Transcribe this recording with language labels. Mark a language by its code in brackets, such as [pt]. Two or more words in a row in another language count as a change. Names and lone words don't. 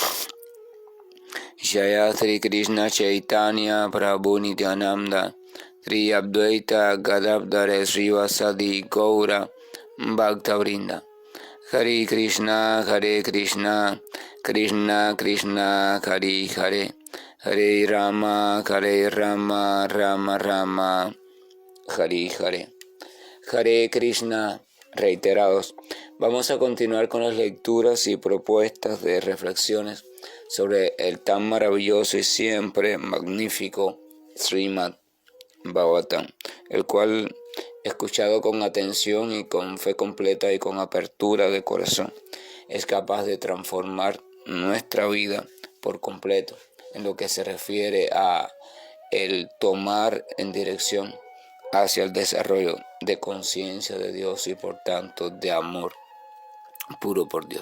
[sa] जय श्री कृष्ण चैतन्य प्रभु नित्यानन्द श्री अद्वैत गदाधर श्रीवासादि गौर भक्तवृन्द हरे कृष्ण, कृष्ण कृष्ण, हरे हरे, हरे राम, राम राम, हरे हरे, Hare Rama, Rama Rama, Hare Hare. [es] Hare Krishna, reiterados. Vamos a continuar con las lecturas y propuestas de reflexiones sobre el tan maravilloso y siempre magnífico Srimad Bhagavatam, el cual he escuchado con atención y con fe completa y con apertura de corazón, es capaz de transformar nuestra vida por completo en lo que se refiere a el tomar en dirección hacia el desarrollo de conciencia de Dios y por tanto de amor puro por Dios.